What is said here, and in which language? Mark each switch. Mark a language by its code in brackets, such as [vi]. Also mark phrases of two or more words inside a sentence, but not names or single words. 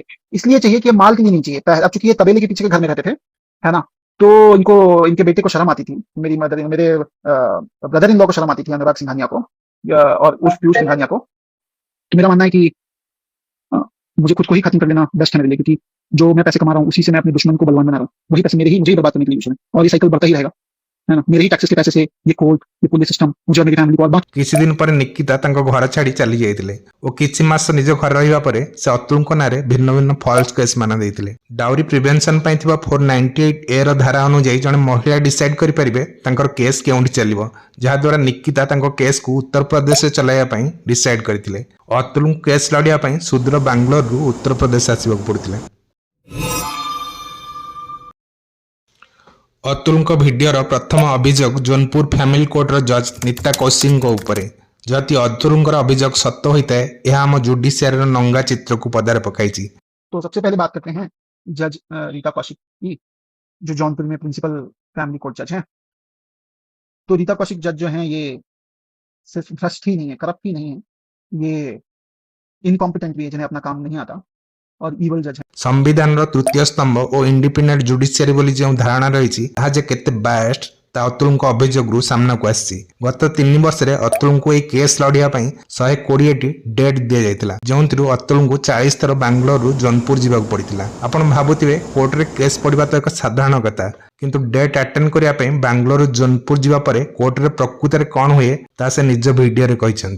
[hi] इसलिए चाहिए कि माल के लिए नहीं चाहिए। अब चूंकि ये तबेले के पीछे के घर में रहते थे, है ना, तो इनको इनके बेटे को शर्म आती थी, मेरे [en] brother in law [hi] को शर्म आती थी, अनुराग सिंघानिया को और उस पीयूष सिंघानिया को। तो मेरा मानना है कि मुझे खुद को ही खत्म कर लेना बेस्ट है मेरे लिए, क्योंकि जो मैं पैसे कमा रहा हूँ उसी से मैं अपने दुश्मन को बलवान बना रहा हूँ। वही पैसे मुझे ही बर्बाद करने के लिए यूज है, और ये साइकिल बढ़ता ही रहेगा। है ना, मेरे ही टैक्सेस के पैसे से ये कोर्ट, ये [en] police system [hi] मुझे और मेरी फैमिली को और बाकी [or] କିଛି ଦିନ ପରେ ନିକିତା ତାଙ୍କ ଘର ଛାଡି ଚାଲି ଯାଇଥିଲେ ଓ କିଛି ମାସ ନିଜ ଘରେ ରହିବା ପରେ ସେ ଅତୁଲଙ୍କ ନାଁରେ ଭିନ୍ନ ଭିନ୍ନ [en] false case [or] ମାନ ଦେଇଥିଲେ। [en] dowry prevention [or] ପାଇଁ ଥିବା 498A ର ଧାରା ଅନୁଯାୟୀ ଜଣେ ମହିଳା ଡିସାଇଡ୍ କରିପାରିବେ ତାଙ୍କର କେସ୍ କେଉଁଠି ଚାଲିବ, ଯାହାଦ୍ୱାରା ନିକିତା ତାଙ୍କ କେସ୍କୁ ଉତ୍ତରପ୍ରଦେଶରେ ଚଲାଇବା ପାଇଁ ଡିସାଇଡ୍ କରିଥିଲେ। ଅତୁଲଙ୍କୁ କେସ୍ ଲଢ଼ିବା ପାଇଁ ସୁଦୂର ବାଙ୍ଗାଲୋରରୁ ଉତ୍ତରପ୍ରଦେଶ ଆସିବାକୁ ପଡୁଥିଲା। ଅତୁଲଙ୍କ ଭିଡିଓର ପ୍ରଥମ ଅଭିଯୋଗ ଜୋନପୁର [en] family court's judge [or] ନୀତା କୌଶିକଙ୍କ ଉପରେ। ଯଦି ଅତୁଲଙ୍କର ଅଭିଯୋଗ ସତ ହୋଇଥାଏ ଏହା ଆମ ଜୁଡିସିଆରୀର ନଙ୍ଗା ଚିତ୍ରକୁ ପଦାରେ ପକାଇଛି। [hi] तो सबसे पहले बात करते हैं जज रीता कौशिक की, जो जौनपुर में [en] principal family court judge [hi] हैं। तो रीता कौशिक जज जो हैं ये सिर्फ भ्रष्ट ही नहीं है, करप्ट ही नहीं है, ये इनकॉम्पिटेंट भी है, जिन्हें अपना काम नहीं आता और [en] evil judge [hi] है। [or] संविधानର ତୃତୀୟ ସ୍ତମ୍ଭ ଓ [en] independent judiciary [or] ବୋଲି ଯେଉଁ ଧାରଣା ରହିଛି ତାହା ଯେ କେତେ ବାୟାସ୍ଡ ତା ଅତୁଲଙ୍କ ଅଭିଯୋଗରୁ ସାମ୍ନାକୁ ଆସିଛି। ଗତ 3 ବର୍ଷରେ ଅତୁଲଙ୍କୁ ଏହି କେସ୍ ଲଢ଼ିବା ପାଇଁ 120ଟି ଡେଟ୍ ଦିଆଯାଇଥିଲା, ଯେଉଁଥିରୁ ଅତୁଲଙ୍କୁ 40 ଥର ବାଙ୍ଗାଲୋରରୁ ଜୋନପୁର ଯିବାକୁ ପଡ଼ିଥିଲା। ଆପଣ ଭାବୁଥିବେ କୋର୍ଟରେ କେସ୍ ପଡ଼ିବା ତ ଏକ ସାଧାରଣ କଥା, କିନ୍ତୁ [en] date attend [or] କରିବା ପାଇଁ ବାଙ୍ଗାଲୋରରୁ ଜୋନପୁର ଯିବା ପରେ କୋର୍ଟରେ ପ୍ରକୃତରେ କ'ଣ ହୁଏ ତାହା ସେ ନିଜ ଭିଡିଓରେ କହିଛନ୍ତି।